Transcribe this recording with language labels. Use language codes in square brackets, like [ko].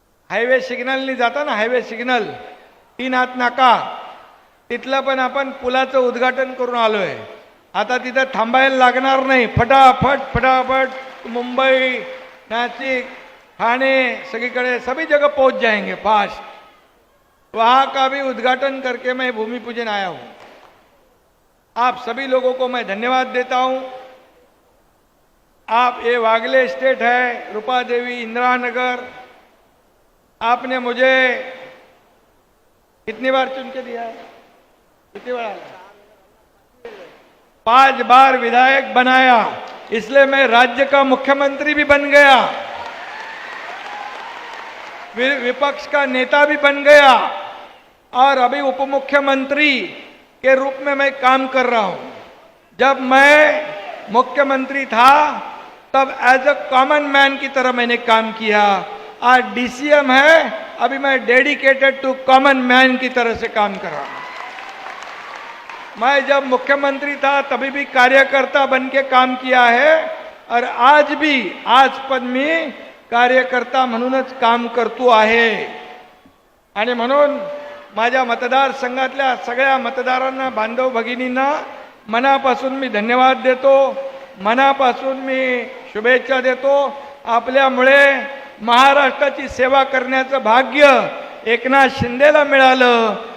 [mr] Highway signal [hi] नहीं जाता ना, [mr] हायवे सिग्नल 3 हात नाका, तिथलं पण आपण पुलाचं उद्घाटन करून आलोय। आता तिथं थांबायला लागणार नाही, फटाफट फटाफट मुंबई, नासिक, ठाणे, सगळीकडे [hi] सभी जगह पहुंच जाएंगे फास्ट। वहां का भी उद्घाटन करके मैं भूमि पूजन आया हूं। आप सभी लोगों को मैं धन्यवाद देता हूं। आप ये वागले स्टेट है, रूपादेवी, इंदिरानगर, आपने मुझे कितनी बार चुन के दिया है? कितनी बार? 5 बार विधायक बनाया, इसलिए मैं राज्य का मुख्यमंत्री भी बन गया, विपक्ष का नेता भी बन गया और अभी उपमुख्यमंत्री के रूप में मैं काम कर रहा हूं। जब मैं मुख्यमंत्री था तब [en] as a common man [hi] की तरह मैंने काम किया। आज DCM है, अभी मैं [en] dedicated to common man [hi] की तरह से काम कर रहा हूं। मैं जब मुख्यमंत्री था तभी भी कार्यकर्ता बन के काम किया है और आज भी, आज पर मैं [mr] कार्यकर्ता म्हणूनच काम करतो आहे. आणि म्हणून माझ्या मतदारसंघातल्या सगळ्या मतदारांना, बांधव भगिनींना मनापासून मी धन्यवाद देतो, मनापासून मी शुभेच्छा देतो. आपल्यामुळे महाराष्ट्राची सेवा करण्याचं भाग्य एकनाथ शिंदेला मिळालं.